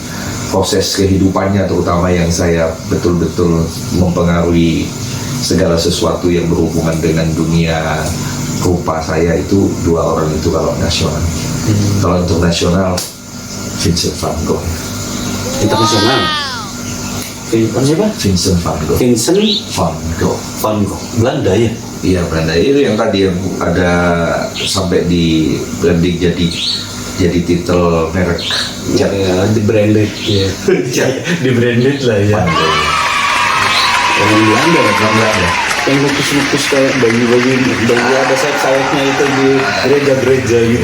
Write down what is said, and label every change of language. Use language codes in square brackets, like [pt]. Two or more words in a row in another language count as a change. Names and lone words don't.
[id] Proses kehidupannya terutama yang saya betul-betul mempengaruhi segala sesuatu yang berhubungan dengan dunia rupa saya itu dua orang itu kalau nasional. Kalau internasional Vincent van Gogh. Internasional. Siapa? Vincent van Gogh. Vincent van Gogh. Van Gogh. Belanda ya? Iya, Belanda. Itu yang tadi yang ada sampai di branding jadi titel merek. Ya, di branded ya. Di branded lah ya. Orang Belanda ya, orang Belanda. Yang lukis-lukis kayak baju-baju ada sayap-sayapnya itu di gereja-gereja gitu.